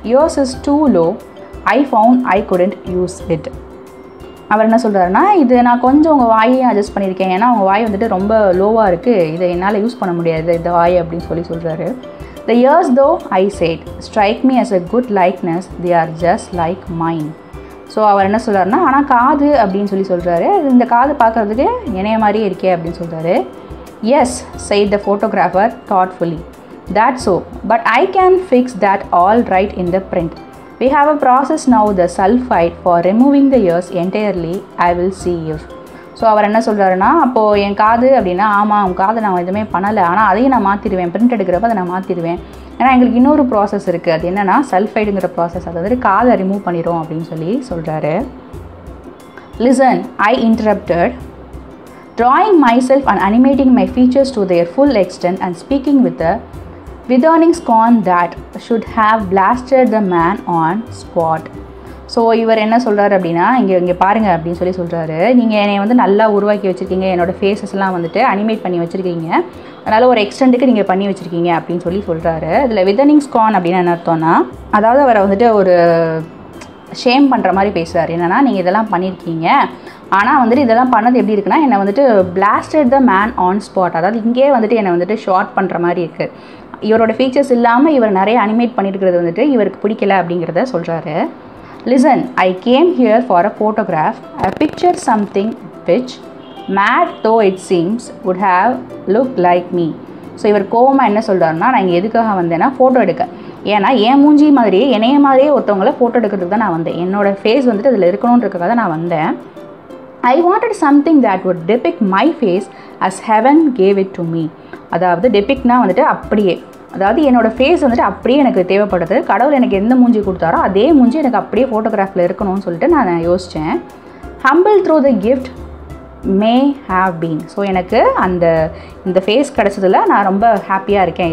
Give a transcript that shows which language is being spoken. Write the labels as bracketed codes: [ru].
[en] Yours is too low. I found I couldn't use it. [ta] அவர் என்ன சொல்கிறாருன்னா, இது நான் கொஞ்சம் உங்கள் வாயையும் அட்ஜஸ்ட் பண்ணியிருக்கேன், ஏன்னா உங்கள் வாய் வந்துட்டு ரொம்ப லோவாக இருக்குது, இதை என்னால் யூஸ் பண்ண முடியாது இந்த வாய் அப்படின்னு சொல்கிறாரு. [en] The ears though, I said, strike me as a good likeness. They are just like mine. [ta] So அவர் என்ன சொல்கிறாருன்னா, ஆனால் காது அப்படின்னு சொல்கிறாரு. இந்த காது பார்க்குறதுக்கு இணைய மாதிரியே இருக்கே அப்படின்னு சொல்கிறாரு. [en] Yes, said the photographer thoughtfully. That's so, but I can fix that all right in the print. We have a process now, the sulfide, for removing the ears entirely. I will see if. [ta] So அவர் என்ன சொல்கிறாருன்னா, அப்போது என் காது அப்படின்னா, ஆமாம் உன் காது நான் எதுவுமே பண்ணலை, ஆனால் அதையும் நான் மாற்றிடுவேன், பிரிண்ட் எடுக்கிறப்ப அதை நான் மாற்றிடுவேன். ஏன்னா எங்களுக்கு இன்னொரு ப்ராசஸ் இருக்குது, அது என்னென்னா சல்ஃபைடுங்கிற ப்ராசஸ், அது வந்துட்டு காதை ரிமூவ் பண்ணிடும் அப்படின்னு சொல்கிறாரு. [en] Listen, I interrupted, drawing myself and animating my features to their full extent and speaking with a withering scorn that should have blasted the man on spot. [ta] So இவர் என்ன சொல்கிறாரு அப்படின்னா, இங்கே பாருங்கள் அப்படின்னு சொல்கிறாரு. நீங்கள் என்னை வந்து நல்லா உருவாக்கி வச்சுருக்கீங்க, என்னோடய ஃபேஸஸ்லாம் வந்துட்டு அனிமேட் பண்ணி வச்சுருக்கீங்க, அதனால் ஒரு எக்ஸ்டெண்டுக்கு நீங்கள் பண்ணி வச்சுருக்கீங்க அப்படின்னு சொல்கிறாரு. இதில் விதனிங் ஸ்கான் அப்படின்னு என்ன அர்த்தம்னா, அதாவது அவரை வந்துட்டு ஒரு ஷேம் பண்ணுற மாதிரி பேசுகிறார். என்னென்னா, நீங்கள் இதெல்லாம் பண்ணியிருக்கீங்க, ஆனால் வந்துட்டு இதெல்லாம் பண்ணது எப்படி இருக்குன்னா, என்னை வந்துட்டு [en] blasted the man on spot, [ta] அதாவது இங்கே வந்துட்டு என்னை வந்துட்டு ஷார்ட் பண்ணுற மாதிரி இருக்குது. இவரோட ஃபீச்சர்ஸ் இல்லாமல் இவர் நிறைய அனிமேட் பண்ணியிருக்கிறது வந்துட்டு இவருக்கு பிடிக்கல அப்படிங்கிறத சொல்கிறாரு. [en] Listen, I came here for a photograph. I pictured something which, mad though it seems, would have looked like me. [ta] So இவர் கோவமாக என்ன சொல்கிறாருன்னா, நான் இங்கே எதுக்காக வந்தேன்னா ஃபோட்டோ எடுக்க. ஏன்னா என் மூஞ்சி மாதிரியே என்னைய மாதிரியே ஒருத்தவங்கள ஃபோட்டோ எடுக்கிறதுக்கு தான் நான் வந்தேன். என்னோடய ஃபேஸ் வந்துட்டு அதில் இருக்கணுன்றதுக்காக தான் நான் வந்தேன். [en] I wanted something that would depict my face as heaven gave it to me. [ta] அதாவது டெபிக்ட்னா வந்துட்டு அப்படியே, அதாவது என்னோடய ஃபேஸ் வந்துட்டு அப்படியே எனக்கு தேவைப்படுது, கடவுள் எனக்கு எந்த மூஞ்சி கொடுத்தாரோ அதே மூஞ்சி எனக்கு அப்படியே ஃபோட்டோகிராஃபில் இருக்கணும்னு சொல்லிட்டு நான் யோசித்தேன். [en] Humble through the gift may have been. [ta] So எனக்கு இந்த ஃபேஸ் கிடச்சதில் நான் ரொம்ப ஹாப்பியாக இருக்கேன்.